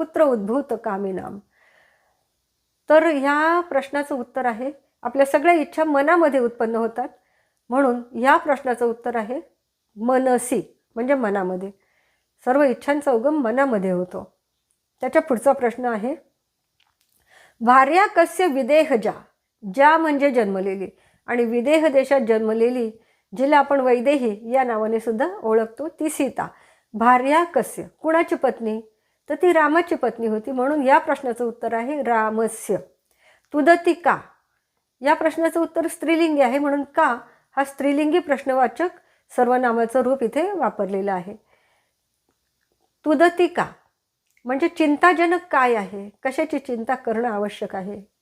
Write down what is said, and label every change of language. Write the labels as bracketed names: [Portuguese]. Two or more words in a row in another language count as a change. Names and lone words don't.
[Sanskrit] कुत्र उद्भूत कामिनाम. [Marathi] तर ह्या प्रश्नाचं उत्तर आहे आपल्या सगळ्या इच्छा मनामध्ये उत्पन्न होतात, म्हणून या प्रश्नाचं उत्तर आहे मनसी, म्हणजे मनामध्ये. सर्व इच्छांचा उगम मनामध्ये होतो. त्याच्या पुढचा प्रश्न आहे: [Sanskrit] भार्या कस्य विदेहजा. [Marathi] ज्या म्हणजे जन्मलेली, आणि विदेह देशात जन्मलेली जिला आपण वैदेही या नावाने सुद्धा ओळखतो ती सीता. [Sanskrit] भार्या कस्य [Marathi] कुणाची पत्नी? तर ती रामाची पत्नी होती, म्हणून या प्रश्नाचं उत्तर आहे रामस्य. [Sanskrit] तुदति का. [Marathi] या प्रश्नाचं उत्तर स्त्रीलिंगी आहे, म्हणून का हा स्त्रीलिंगी प्रश्नवाचक सर्वनामाचं रूप इथे वापरलेलं आहे. [Sanskrit] तुदति का [Marathi] म्हणजे चिंताजनक काय आहे, कशाची चिंता करणं आवश्यक आहे.